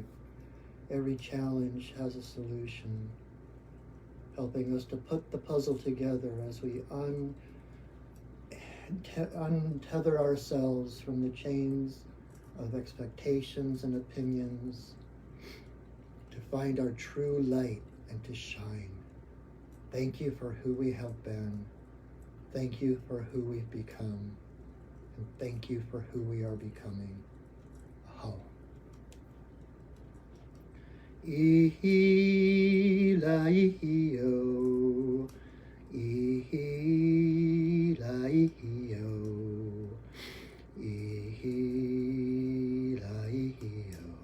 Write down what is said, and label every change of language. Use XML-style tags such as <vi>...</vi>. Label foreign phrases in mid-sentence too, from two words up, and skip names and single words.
<en>Every challenge has a solution, helping us to put the puzzle together as we untether ourselves from the chains of expectations and opinions to find our true light and to shine. Thank you for who we have been. Thank you for who we've become. And thank you for who we are becoming. Aho. Ihi-la-ihi-o. Ihi-la-ihi-o. Ihi-la-ihi-o.</en>